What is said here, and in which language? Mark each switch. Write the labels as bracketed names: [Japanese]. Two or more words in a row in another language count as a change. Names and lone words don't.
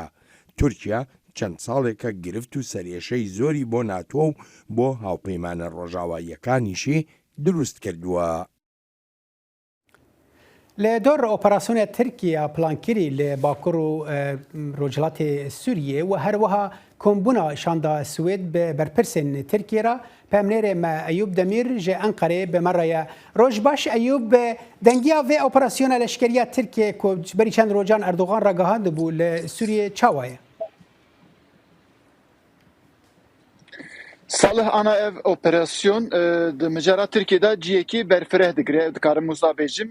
[Central Kurdish] تورکیا چەند ساڵێکە گرفت و سەرێشەی زۆری بۆ ناتۆ و بۆ هاوپەیمانە ڕۆژاواییەکانیشی دروست کردووە. [Kurdish] لە دۆر ئۆپەراسیۆنە تورکیا پلانکیری لە باکوور و ڕۆژهەڵاتی سووریە و هەروەها کۆمبوونا شاندا سوێد بە بەرپرسên تورکیە را پامنێرê me Eyûb Demîr ji Enqereyê bimeriye. Roj baş Eyûb dengiya vê operasyona leşkeriya Tirkiye ku ji berî çend rojan Erdogan ra gihandibû li Sûriyê çawa ye? Salih ana ev operasyon di mijara Tirkiyeyê ciyekî berfireh digire dikarim Musa bêjim.